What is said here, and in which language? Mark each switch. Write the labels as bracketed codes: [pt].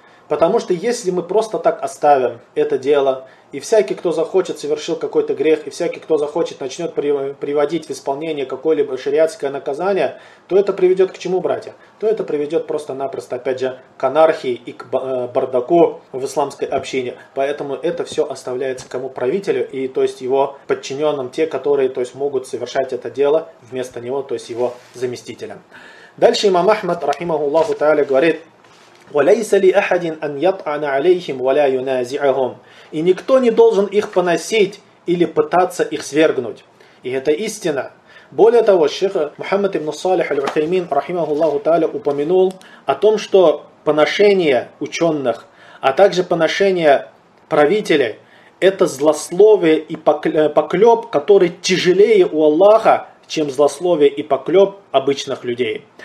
[ru] Потому что если мы просто так оставим это дело, и всякий, кто захочет, совершил какой-то грех, и всякий, кто захочет, начнет приводить в исполнение какое-либо шариатское наказание, то это приведет к чему, братья? То это приведет просто-напросто, опять же, к анархии и к бардаку в исламской общине. Поэтому это все оставляется кому? Правителю, и то есть его подчиненным, те, которые то есть, могут совершать это дело вместо него, то есть его заместителям. Дальше имам Ахмад, рахимахуллаху тааля, говорит: [ar] وَلَيْسَ لِأَحَدٍ أَنْ يَطْعَنَ عَلَيْهِمْ وَلَا يُنَازِعَهُمْ. [ru] И никто не должен их поносить или пытаться их свергнуть. И это истина. Более того, шейх Мухаммад ибн Салих аль-Утаймин, рахимахуллаху тааля, упомянул о том, что поношение ученых, а также поношение правителей, это злословие и поклеп, который тяжелее у Аллаха, чем злословие и поклеп обычных людей.